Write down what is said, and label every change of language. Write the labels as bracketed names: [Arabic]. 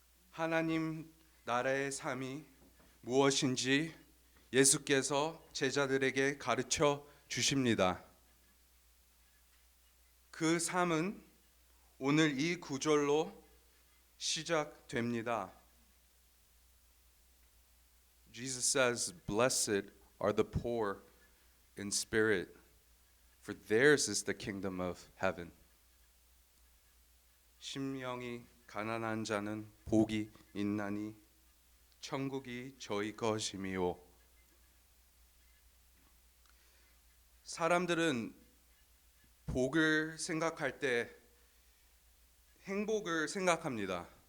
[Korean] 하나님 나라의 삶이 무엇인지 예수께서 제자들에게 가르쳐 주십니다. 그 삶은 오늘 이 구절로 시작됩니다. [English] Jesus says, "Blessed are the poor in spirit, for theirs is the kingdom of heaven." [Korean] 심령이 가난한 자는 복이 있나니 천국이 저희 것임이요. 사람들은 복을 생각할 때 행복을 생각합니다.